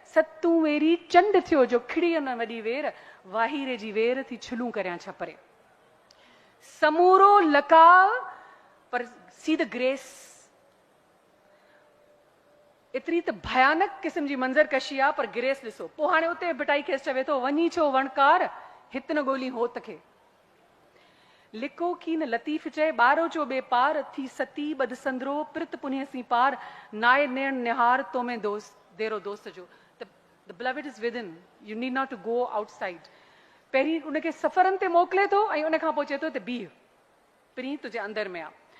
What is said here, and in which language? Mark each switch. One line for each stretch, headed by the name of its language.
Sindhi: सतूं very चंड थियो जो खिड़ीअ न वॾी वेर। वाहीरे जी वेर थी छिलूं करियां छपरे। समूरो लका पर
English: सी द ग्रेस।
Sindhi: एतिरी त भयानक क़िस्म जी मंज़र कशी आहे, पर ग्रेस ॾिसो। पोइ हाणे उते भिटाई खेसि चवे थो वञी छो वणकार, हित न ॻोल्ही होत खे। लिको की न लतीफ़ चए ॿारो चो ॿे पार, थी सती बदसंदरो प्रित पुन्य सी पार। नाए नेण निहार तो में दोस्त देरो दोस्त जो।
English: The beloved is within, you need not to go outside.
Sindhi: पहिरीं उनखे सफ़रनि ते मोकिले थो ऐं उन खां पोइ चए थो त बीह, प्रीं तुंहिंजे अंदर में आहे।